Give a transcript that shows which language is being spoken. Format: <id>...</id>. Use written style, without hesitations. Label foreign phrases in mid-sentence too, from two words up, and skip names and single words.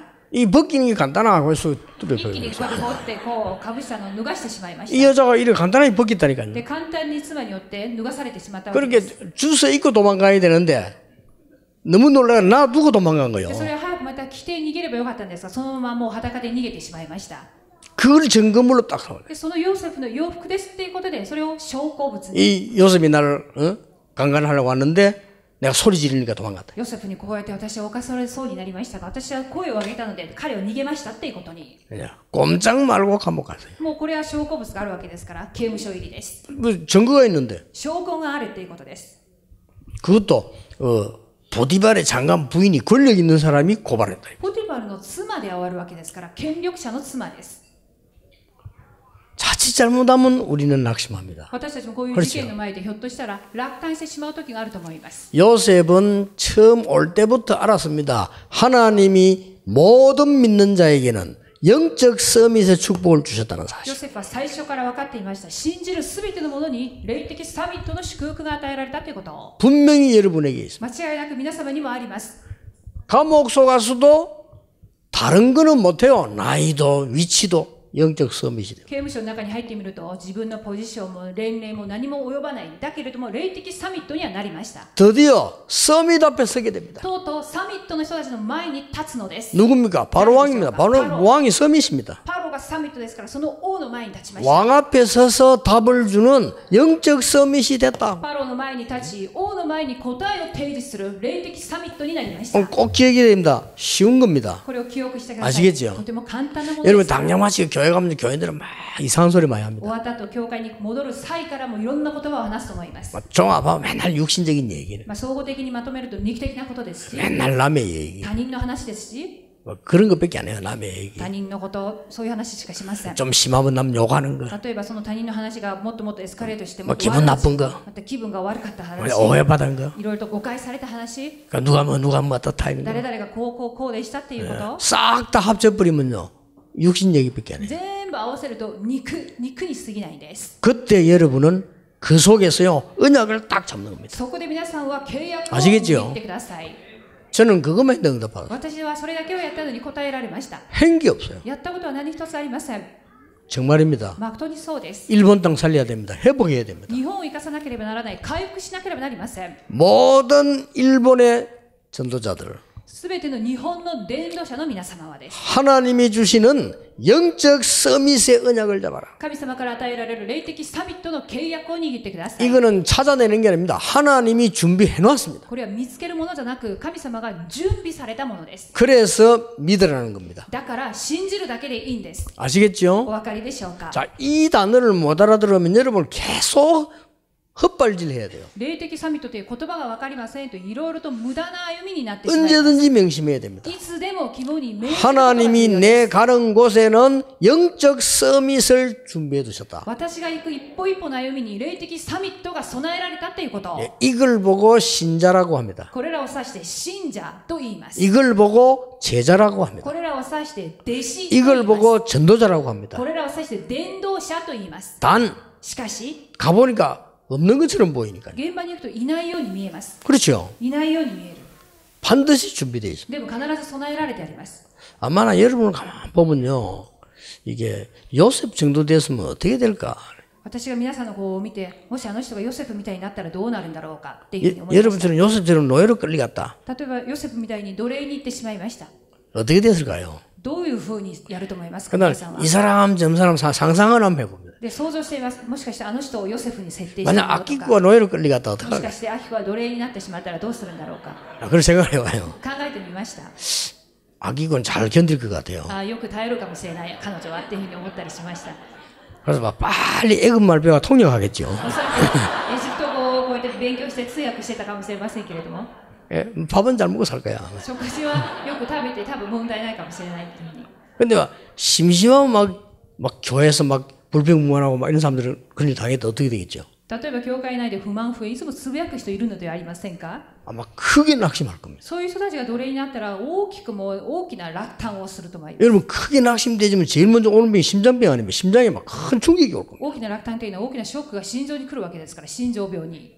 <ko>이 벗기는 게 간단하고 해서</ko> <ja>一気にこうやって持ってこうかぶしたのを脱がしてしまいま</ja> <ko>이</ko> <ja>した。</ja> <ko>여자가 이렇게 간단하게 벗겼다니까요.</ko> <ja>で簡単に妻によって脱がされてしまったわけ</ja> <ko>그렇게</ko> <ja>です。</ja> <ko>주워 입고 도망가야 되는데 너무 놀라서 나 두고 도망간 거예요.</ko> <ja>でそれは早くまた着て逃げればよかったんですが、そのままもう裸で逃げてしまいました。</ja> <ko>그걸 증거물로 딱 삼아요.</ko> <ja>でそのヨセフの洋服ですっていうことで、それを証拠物に、</ja> <ko>이 요셉이 나를 강간하려고 왔는데 내가 소리 지르니까 도망갔다.</ko> <ja>ヨセフにこうやって私は犯されそうになりましたが、私は声を上げたので彼を逃げましたっていうことに、</ja> <ko>그냥 꼼짝 말고 감옥 갔어요.</ko> <ja>もうこれは証拠物があるわけですから刑務所入りです。</ja> <ko>뭐 증거가 있는데</ko> <ja>証拠があるっていうことです。</ja> <ko>그것도 보디발의 장관 부인이 권력 있는 사람이 고발했다.</ko> <ja>ポティファルの妻であるわけですから、権力者の妻です。</ja> <ko>자칫 잘못하면 우리는 낙심합니다.</ko> <ja>私たちもこういう事件の前でひょっとしたら落胆してしまう時があると思います。</ja> <ko>요셉은 처음 올 때부터 알았습니다. 하나님이 모든 믿는 자에게는 영적 서밋의 축복을 주셨다는</ko> <ja>ヨ</ja> <ko>사실.</ko> <ja>セフは最初から分かっていました。信じるすべてのものに霊的サミットの祝福が与えられたということを。</ja> <ko>분명히 여러분에게 있습니다.</ko> <ja>間違いなく皆様にもあります。</ja> <ko>감옥 속 가서도 다른 거는 못해요. 나이도 위치도 영적 서밋이 돼요.</ko> <ja>刑務所の中に入ってみると、自分のポジションも年齢も何も及ばない。だけれども霊的サミットにはなりました。</ja> <ko>드디어 서밋 앞에 서게 됩니다.</ko> <ja>とうとうサミットの人たちの前に立つのです。</ja> <ko>누굽니까? 바로 왕입니다. 바로 왕이 서밋입니다.</ko> <ja>パロロがサミットですから、その王の前に立ちました。</ja> <ko>왕 앞에 서서 답을 주는 영적 서밋이 됐다.</ko> <ja>パロの前に立ち、王の前に答えを提示する霊的サミットになりました。</ja> <ko>꼭 기억해야 됩니다. 쉬운 겁니다.</ko> <ja>これを記憶してください。</ja> <ko>아시겠죠?</ko> <ja>とても簡単なもの</ja> <ko>여러분</ko> <ja>です。</ja> <ko>당장마치 교회 가면 교인들은 막 이상한 소리 많이</ko> <ja>終</ja> <ko>합니다.</ko> <ja>わった後、教会に戻る際からもいろんな言葉を話すと思います。</ja> <ko>종합하면 맨날 육신적인 얘기를,</ko> <ja>総合的にまとめると肉的なことですし、</ja> <ko>맨날 남의 얘기,</ko> <ja>他人の話ですし、</ja> <ko>그런 것밖에 안 해요. 남의 얘기.</ko> <ja>他人のこと、そういう話しかしません。</ja> <ko>좀 심하면 남 욕하는 거,</ko> <ja>例えばその他人の話がもっともっとエスカレートしても</ja> <ko>뭐 기분 나쁜 거,</ko> <ja>また気分が悪かった話、</ja> <ko>오해받은 거,</ko> <ja>いろいろと誤解された話、</ja> <ko>누가 뭐 어떻다 이런 거,</ko> <ja>誰々がこうでしたっていうこと、</ja> <ko>싹 다 합쳐버리면요 육신 얘기밖에 안 해요.</ko> <ja>全部合わせると肉に過ぎないんです。</ja> <ko>그때 여러분은 그 속에서요 언약을 딱 잡는 겁니다.</ko> <ja>そこで皆さんは契約を</ja> <ko>아시겠죠?</ko> <ja>握ってください。</ja> <ko>저는 그것만 했는데 응답받았어요.</ko> <ja>私はそれだけをやったのに答えられました。</ja> <ko>한 게 없어요.</ko> <ja>やったことは何一つありません。</ja> <ko>정말입니다.</ko> <ja>誠にそうです。</ja> <ko>일본 땅 살려야 됩니다. 회복해야 됩니다.</ko> <ja>日本を生かさなければならない、回復しなければなりません。</ja> <ko>모든 일본의 전도자들,</ko> <ja>すべての日本の伝道者の皆様はです。</ja> <ko>하나님이 주시는 영적 서밋의 언약을 잡아라.</ko> <ja>神様から与えられる霊的サミットの契約を握ってください。</ja> <ko>이거는 찾아내는 게 아닙니다. 하나님이 준비해 놨습니다.</ko> <ja>これは見つけるものじゃなく、神様が準備されたものです。</ja> <ko>그래서 믿으라는 겁니다.</ko> <ja>だから信じるだけでいいんです。</ja> <ko>아시겠죠?</ko> <ja>お分かりでしょうか。</ja> <ko>자, 이 단어를 못 알아들으면 여러분 계속 헛발질 해야 돼요.</ko> <ja>霊的サミットという言葉が分かりませんと、いろいろと無駄な歩みになってしまいます。</ja> <ko>언제든지 명심해야 됩니다.</ko> <ja>いつでも肝に銘じることが</ja> <ko>하나님이</ko> <ja>必要です。</ja> <ko>내 가는 곳에는 영적 서밋을 준비해 두셨다.</ko> <ja>私が行く一歩一歩の歩みに霊的サミットが備えられたということ。</ja> <ko>이걸 보고 신자라고 합니다.</ko> <ja>これらを指して信者と言います。</ja> <ko>이걸 보고 제자라고 합니다.</ko> <ja>これらを指して弟子と言い</ja> <ko>이걸</ko> <ja>ます。</ja> <ko>보고 전도자라고 합니다.</ko> <ja>これらを指して伝道者と言います。</ja> <ko>단</ko> <ja>しかし、</ja> <ko>가보니까 없는 것처럼 보이니까요.</ko> <ja>現場に行くといないように見えます。</ja> <ko>그렇죠.</ko> <ja>いないように見える。</ja> <ko>반드시 준비되어 있습니다.</ko> <ja>でも必ず備えられてあります。</ja> <ko>아마나 여러분을 가만 보면요. 이게 요셉 정도 됐으면 어떻게 될까?</ko> <ja>私が皆さんの方を見て、もしあの人がヨセフみたいになったらどうなるんだろうかっていうふうに思いました。</ja> <ko>여러분들은 요셉처럼 노예로 끌려갔다.</ko> <ja>例えばヨセフみたいに奴隷に行ってしまいました。</ja> <ko>어떻게 됐을까요?</ko> <ja>どういうふうにやると思いますか、</ja> <ko>그날</ko> <ja>皆さんは。</ja> <ko>이 사람 저 사람 상상을 한번 해봅니다.</ko> <ja>で、想像しています。もしかしてあの人をヨセフに設定してい</ja> <ko>만약</ko> <ja>るのと</ja> <ko>아키쿠가</ko> <ja>か、</ja> <ko>노예로 끌려갔다</ko> <ja>もしか</ja> <ko>어떡할까?</ko> <ja>してアキコは奴隷になってしまったらどうするんだろうか。</ja> <ko>그런 생각을 해봐요.</ko> <ja>考えてみました。</ja> <ko>아키쿠는 잘 견딜 것 같아요.</ko> <ja>よく耐えるかもしれない彼女はっていうふうに思ったりしました。</ja> <ko>그래서 막 빨리 애국말 배워 통역하겠죠.</ko> <ja>おそらくエジプト語をこうやって勉強して通訳してたかもしれませんけれども、</ja> <ko>예, 밥은 잘 먹고 살 거야.</ko> <ja>食事はよく食べて多分問題ないかもしれないっていうふうに。</ja> <ko>근데 막 심심하면 막 교회에서 막 불평불만하고 막 이런 사람들은 그런 일 당했다 어떻게 되겠죠?</ko> <ja>例えば教会内で不満不平いつもつぶやく人いるのではありませんか。</ja> <ko>아마 크게 낙심할 겁니다.</ko> <ja>そういう人たちが奴隷になったら大きな落胆をすると思います。</ja> <ko>여러분 크게 낙심되지만 제일 먼저 오는 병이 심장병 아니면 심장에 막 큰 충격이 올 겁니다.</ko> <ja>大きな落胆というのは大きなショックが心臓に来るわけですから、心臓病に。</ja>